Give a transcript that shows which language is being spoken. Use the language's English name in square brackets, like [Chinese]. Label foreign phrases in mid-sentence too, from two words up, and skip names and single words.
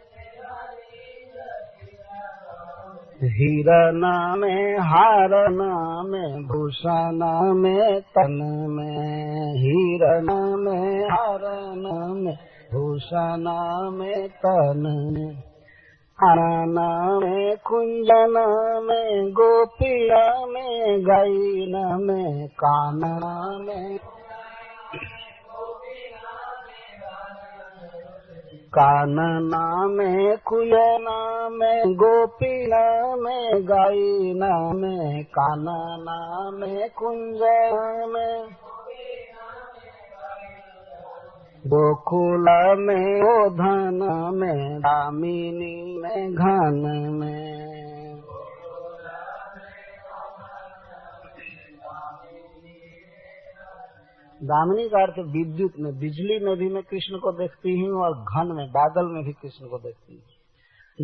[Hindi] हीरना में, हारना में, भूषणा में, तन में, हीरना में, हारना में, भूषणा में, तन में, आना में, कुंजना में, गोपिया में, गायना में, कानना में, कानना में, कुलना में, गोपीना में, गायना में, कानना में, कुंजना में, गोकुल में, गोधन में, दामिनी में, घन में। दामिनी का अर्थ विद्युत में, बिजली में भी मैं कृष्ण को देखती हूँ, और घन में, बादल में भी कृष्ण को देखती हूँ।